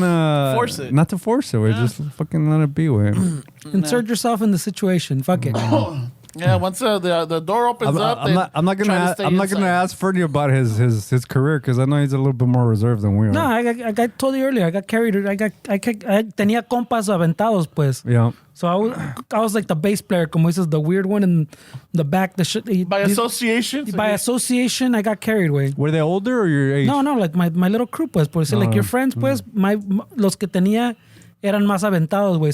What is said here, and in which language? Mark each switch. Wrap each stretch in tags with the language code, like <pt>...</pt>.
<en>Force it. Not to force it. We're just fucking let it be. Way. Insert yourself in the situation. Fuck it. Yeah, once the door opens up, I'm not gonna ask Fernie about his career, because I know he's a little bit more reserved than we are. No, I told you earlier. I got carried.</en> <es>I tenía compas aventados, pues.</es> <en>Yeah. So I was like the bass player,</en> <es>como dices,</es> <en>the weird one in the back. The shit. by association. By association, I got carried away. Were they older or your age? No, like my little crew, pues.</en> <es>Por decir,</es> <en>like your friends,</en> <es>pues. Los que tenía eran más aventados, güey.</es>